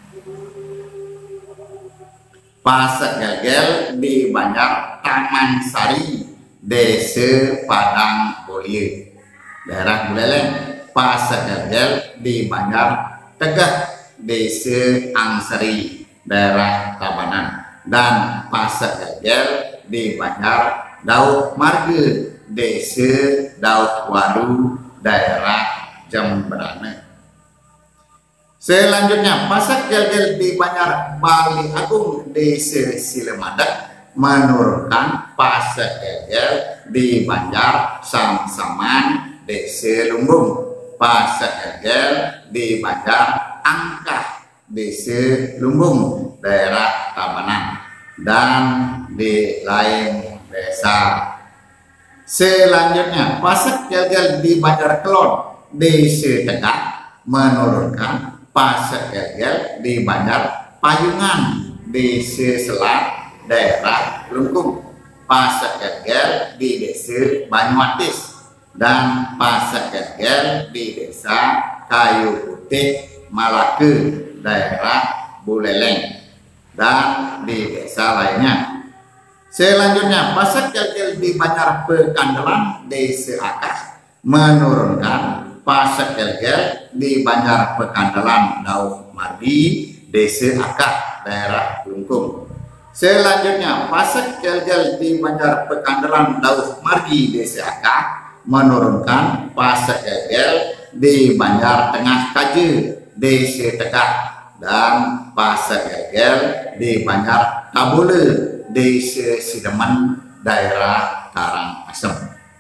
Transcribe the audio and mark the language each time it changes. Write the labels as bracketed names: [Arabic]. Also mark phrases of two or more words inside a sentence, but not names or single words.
[Indonesian] Pasak Gelgel di Banjar Taman Sari, Desa Padang Bolie, daerah Buleleng. Pasak Gelgel di Banjar Tegah, Desa Angsari, daerah Tabanan. Dan Pasak Gelgel di Banjar Daud Marga, Desa Daud Waru, daerah Jemberana. Selanjutnya Pasak Gelgel di Banjar Bali Agung, Desa Silemadeg menurunkan Pasak Gelgel di Banjar Samsaman, Desa Lumbung. Pasak Gelgel di Banjar Angkah, Desa Lumbung, daerah Tabanan, dan di lain desa. Selanjutnya Pasak Gelgel di Banjar Kelot, Desa Tegak menurunkan Pasak Gelgel di Banjar Payungan, Desa Selat, daerah Lungkung. Pasak Gelgel di Desa Banyuatis, dan Pasak Gelgel di Desa Kayu Putih, Malake, daerah Buleleng, dan di desa lainnya. Selanjutnya Pasak Gelgel di Banjar Pekandelan, Desa Akah menurunkan Pasak Gelgel di Banjar Pekandelan Daud Mardi, Desa Akah, daerah Lungkung. Selanjutnya Pasak Gelgel di Banjar Pekandelan Daud Mardi, Desa Akah menurunkan Pasak Gelgel di Banjar Tengah Kaje, Desa Tegak, dan Pasak Gelgel di Banjar Tabule, Desa Sidemen, daerah Karangasem.